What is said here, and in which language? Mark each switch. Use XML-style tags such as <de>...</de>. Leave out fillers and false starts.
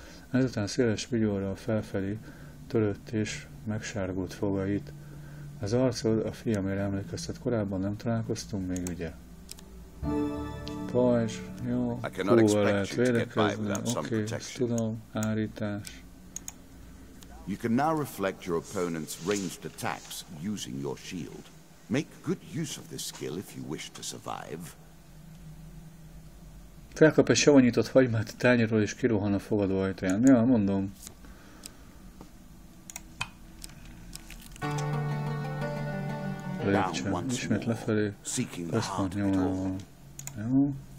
<hu>Ezután széles vigyorral felfelé törött és megsárgult fogait. Az arcod a fiamére emlékeztet, korábban nem találkoztunk még, ugye? Pajzs, jó, húval lehet védekezni, oké, tudom, hárítás.</hu> <en>You can now reflect your opponent's ranged attacks using your shield. Make good use of this skill if you wish to survive.</en> <hu>Felkap egy savanyított hagymát a tányérról és kirohan a fogadó ajtaján. Ja, mondom. Lépcső. Ismét lefelé. Központ nyomával. Jó.</hu>